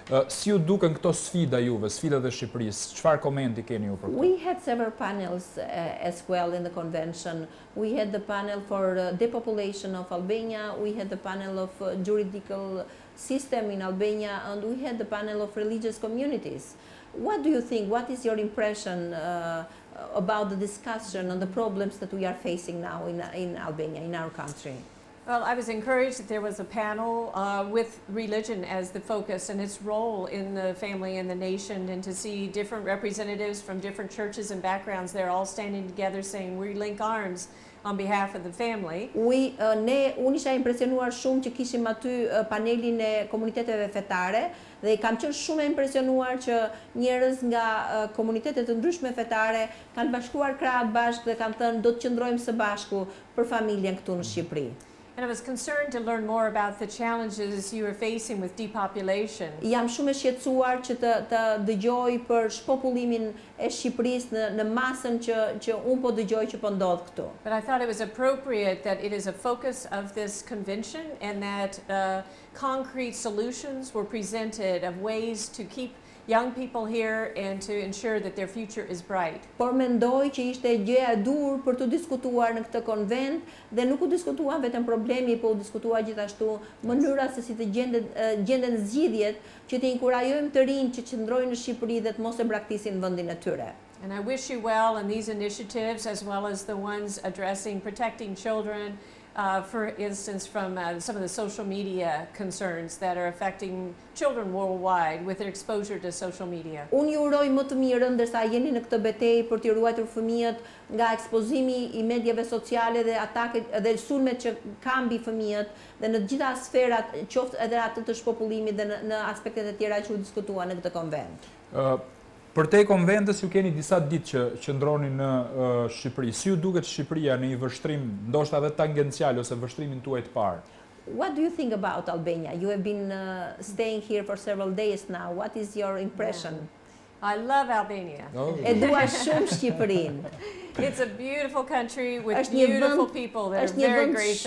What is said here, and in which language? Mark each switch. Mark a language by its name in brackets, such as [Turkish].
[Albanian] Si ju duken këto sfida juve, sfidat e Shqipërisë? Çfarë komenti keni ju për këtë? [English] We had several panels as well in the convention. We had the panel for depopulation of Albania, we had the panel of juridical system in Albania, and we had the panel of religious communities. What do you think? What is your impression about the discussion on the problems that we are facing now in Albania, in our country? Well, I was encouraged that there was a panel with religion as the focus and its role in the family and the nation, and to see different representatives from different churches and backgrounds, they're all standing together saying we link arms on behalf of the family. [Albanian] Unë isha impresionuar shumë që kishim aty panelin e komuniteteve fetare dhe kam qenë shumë e impresionuar që njerëz nga komunitetet të ndryshme fetare kanë bashkuar krahët bashkë dhe kanë thënë do të qëndrojmë së bashku për familjen këtu në Shqipëri. [English] And I was concerned to learn more about the challenges you are facing with depopulation. [Albanian] Jam shumë e shqetësuar që të dëgjoj për shpopullimin e Shqipërisë në masën që unë po dëgjoj që po ndodh këtu. [English] But I thought it was appropriate that it is a focus of this convention, and that concrete solutions were presented of ways to keep young people here and to ensure that their future is bright. [Albanian] Por mendoj që ishte gjëja e dur për të diskutuar në këtë konvent dhe nuk u diskutua vetëm problemi, po u diskutua gjithashtu mënyra se si të gjenden zgjidhjet që të inkurajojmë të rinj që qëndrojnë në Shqipëri dhe të mos e braktisin vendin e tyre. [English] And I wish you well in these initiatives, as well as the ones addressing protecting children, for instance, from some of the social media concerns that are affecting children worldwide with their exposure to social media. [Albanian] Unë ju uroj më të mirën ndërsa jeni në këtë betejë për të ruajtur fëmijët nga ekspozimi I mediave sociale dhe ataket dhe sulmet që kanë mbi fëmijët dhe në të gjitha sferat, qoftë edhe atë të shpopullimit dhe në aspektet e tjera që u diskutuan në këtë konvent. Përtej konventës ju keni disa ditë që qëndroni në Shqipëri. Si ju duket Shqipëria në një vështrim, ndoshta edhe tangencial ose vështrimin tuaj të parë? [English] What do you think about Albania? You have been staying here for several days now. What is your impression? Yeah. I love Albania. [Albanian] E dua shumë Shqipërinë. [English] It's a beautiful country with beautiful people that are very gracious.